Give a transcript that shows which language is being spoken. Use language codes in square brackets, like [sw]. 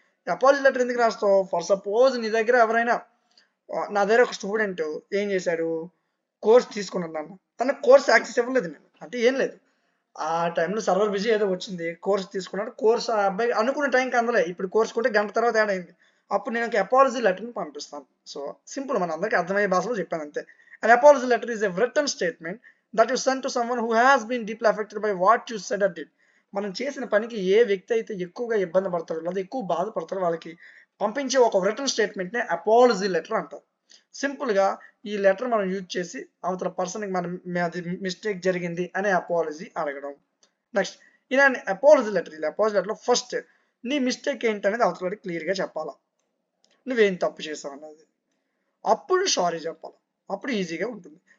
[te] Apology letter ఎందుకు రాస్తావు? For suppose నీ దగ్గర ఎవరైనా, నా దగ్గర ఒక స్టూడెంట్ ఏం చేశాడు, కోర్స్ తీసుకున్నాను నన్ను, తన కోర్స్ యాక్సెస్ ఇవ్వలేదు నేను, అంటే ఏం లేదు, ఆ టైంలో సర్వర్ బిజీ ఏదో వచ్చింది, కోర్స్ తీసుకున్నాడు, కోర్స్ ఆ అబ్బాయి అనుకున్న టైంకి అందలే, ఇప్పుడు కోర్స్ కొంటే గంట తర్వాత యాడ్ అయింది, అప్పుడు నేను ఒక అపాలజీ లెటర్ని పంపిస్తాను. సో సింపుల్, మన అందరికీ అర్థమయ్యే భాషలో చెప్పాను అంతే. [en] An apology letter is a written statement that you send to someone who has been deeply affected by what you said or did. [te] మనం చేసిన పనికి ఏ వ్యక్తి అయితే ఎక్కువగా ఇబ్బంది పడతారో లేదా ఎక్కువ బాధపడతారో వాళ్ళకి పంపించే ఒక రిటర్న్ స్టేట్మెంట్నే అపాలజీ లెటర్ అంటారు. సింపుల్గా ఈ లెటర్ మనం యూజ్ చేసి అవతల పర్సన్కి మనం అది మిస్టేక్ జరిగింది అనే అపాలజీ అడగడం. నెక్స్ట్, ఇలా అపాలజీ లెటర్, ఇలా అపాలజీ లెటర్లో ఫస్ట్ నీ మిస్టేక్ ఏంటనేది అవతలకి క్లియర్గా చెప్పాలా, నువ్వేం తప్పు చేసావు అన్నది, అప్పుడు సారీ చెప్పాలి, అప్పుడు ఈజీగా ఉంటుంది.